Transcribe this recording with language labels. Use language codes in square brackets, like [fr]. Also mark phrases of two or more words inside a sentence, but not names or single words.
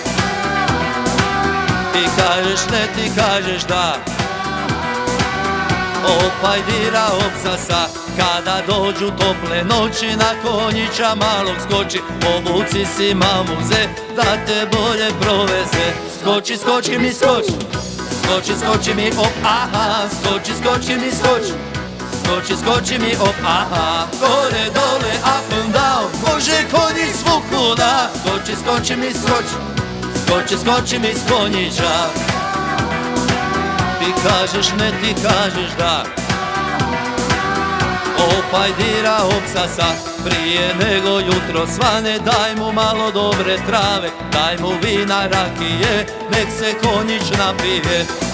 [hr] Ti kažeš ne, ti kažeš da. Opaj dira opsasa, kada dođu tople noći, na konjića malog skoči, obuci si mamuze da te bolje proveze. Skoči, skoči mi, skoči, skoči, skoči mi, op, aha, skoči, skoči mi, skoči, skoči, skoči mi, op, aha, gore, dole, [en] up and down, [hr] može konjić svukuda. Skoči, skoči mi, skoči, skoči, skoči mi s konjića. Ti kažeš ne, ti kažeš da. Opaj dira opsasa, prije nego jutro svane, daj mu malo dobre trave, daj mu vina, rakije, nek se konjić napije.